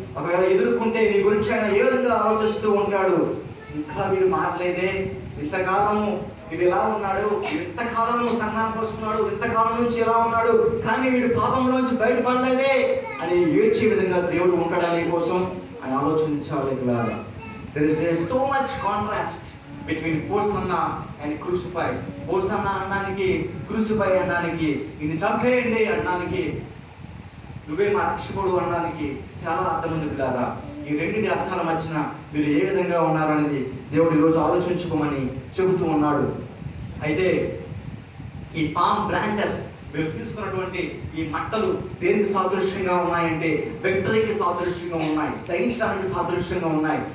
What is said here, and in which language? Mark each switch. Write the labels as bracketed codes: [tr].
[te] ఒకవేళ ఎదుర్కొంటే నీ గురించి ఆయన ఏ విధంగా ఆలోచిస్తూ ఉంటాడు? ఇంకా వీడు మారలేదే, ఇంతకాలము వీడు ఎలా ఉన్నాడు, ఇంతకాలము సంఘానికి వస్తున్నాడు, ఇంతకాలం నుంచి ఎలా ఉన్నాడు, కానీ వీడు పాపంలోంచి బయటపడలేదే అని ఏడ్చే విధంగా దేవుడు ఉంటాడని కోసం అని ఆలోచించాలి. [en] There is so much contrast between hosanna and crucify. [te] Hosanna అనడానికి, క్రూసిఫై అనడానికి, నిన్ను చంపేయండి అనడానికి, నువ్వే మా రక్షకుడు అనడానికి చాలా అర్థం ఉంది పిల్లారా. ఈ రెండింటి అర్థాల మధ్యన మీరు ఏ విధంగా ఉన్నారనేది దేవుడు ఈరోజు ఆలోచించుకోమని చెబుతూ ఉన్నాడు. అయితే ఈ పామ్ బ్రాంచెస్ మీరు తీసుకున్నటువంటి ఈ మట్టలు దేనికి సాదృశ్యంగా ఉన్నాయంటే విక్టరీకి సాదృశ్యంగా ఉన్నాయి, జయించడానికి సాదృశ్యంగా ఉన్నాయి.